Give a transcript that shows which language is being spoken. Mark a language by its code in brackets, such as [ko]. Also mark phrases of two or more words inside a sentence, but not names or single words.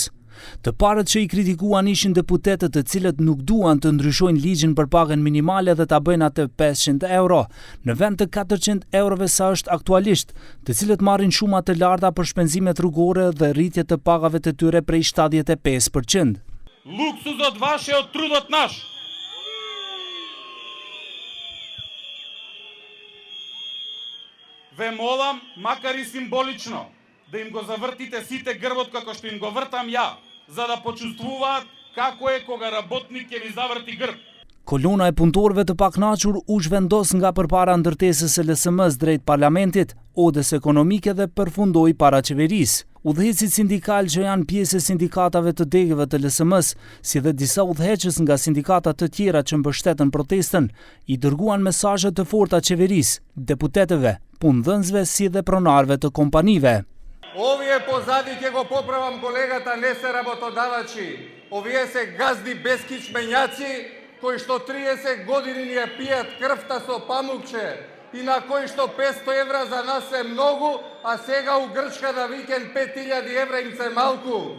[sq] Të parët që i kritikuan ishin deputetët të cilët nuk duan të ndryshojnë ligjin për pagën minimale dhe ta bëjnë atë 500 euro, në vend të 400 eurove sa është aktualisht, të cilët marrin shuma të larta për shpenzimet rrugore dhe rritje të pagave të tyre prej 75%. [mk] Луксузот ваше од трудот наш. Ве молам, макар и символично, да им го завртите сите грбот како што им го вртам ја, за да почувствуваат како е кога работник ќе ви заврти грб. [sq] Kolona e punëtorëve të pakënaqur u zhvendos nga përpara ndërtesës së LSM-s drejt parlamentit, odës ekonomike dhe përfundoi para qeverisë. Udhëhecit sindikal që janë pjesë e sindikatave të degëve të LSM-s, si dhe disa udhëheqës nga sindikata të tjera që mbështetën protestën, i dërguan mesazhe të forta qeverisë, deputetëve, punëdhënësve si dhe pronarëve të kompanive. [mk] Овие позади ќе го поправам колегата, не се работодавачи. Овие се газди бескичменјаци кои што 30 години ни ја пијат крвта со памукче и на кои што 500 евра за нас е многу, а сега у Грчка да викен 5000 евра им се малку.